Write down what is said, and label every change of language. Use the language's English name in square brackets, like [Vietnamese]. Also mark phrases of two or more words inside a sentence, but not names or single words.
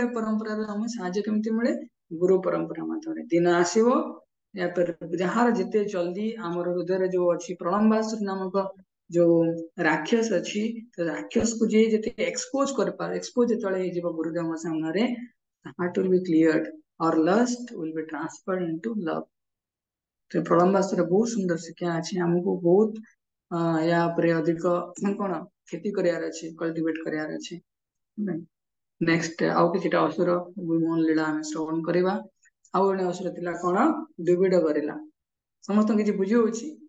[Odia] ପରମ୍ପରାରୁ ଆମେ ସାହାଯ୍ୟ କେମିତି ମିଳେ? ଗୁରୁ ପରମ୍ପରା ମାଧ୍ୟମରେ। ଦିନ ଆସିବ ଯାହାର ଯେତେ ଜଲ୍ଦି ଆମର ହୃଦୟରେ ଯୋଉ ଅଛି ପ୍ରଳମ୍ବାସୁର ନାମକ ଯୋଉ ରାକ୍ଷସ ଅଛି, ରାକ୍ଷସକୁ ଯିଏ ଯେତେ ଏକ୍ସପୋଜ କରିପାରେ, ଏକ୍ସପୋଜ ଯେତେବେଳେ ହେଇଯିବ ଗୁରୁଦେବଙ୍କ ସାମ୍ନାରେ, [English] heart will be cleared, our lust will be transferred into love. [Odia] ତ ପ୍ରଳମ୍ବାସୁର ବହୁତ ସୁନ୍ଦର ଶିକ୍ଷା ଅଛି। ଆମକୁ ବହୁତ ୟା ଉପରେ ଅଧିକ କଣ କ୍ଷତି କରିବାର ଅଛି, କଲ୍ଟିଭେଟ କରିବାର ଅଛି। ନେକ୍ସଟ ଆଉ କିଛିଟା ଅସୁର ମୋହନ ଲୀଳା ଆମେ ଶ୍ରବଣ କରିବା। ଆଉ ଜଣେ ଅସୁର ଥିଲା କଣ? ଦ୍ୱିବିଡ ଗରିଲା। ସମସ୍ତଙ୍କୁ କିଛି ବୁଝି ହଉଛି?